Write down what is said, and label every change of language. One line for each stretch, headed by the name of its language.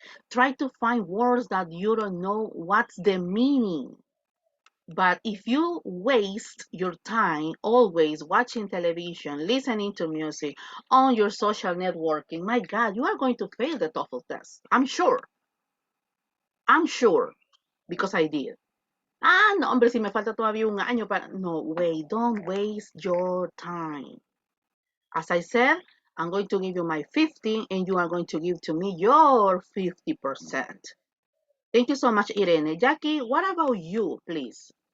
English: Try to find words that you don't know what's the meaning. But if you waste your time always watching television, listening to music, on your social networking, my God, you are going to fail the TOEFL test. I'm sure. I'm sure. Because I did.
Spanish: Ah, no, hombre, si me falta todavía un año para...
English: No, wait, don't waste your time. As I said, I'm going to give you my 50 and you are going to give to me your 50%. Thank you so much, Irene. Jackie, what about you, please?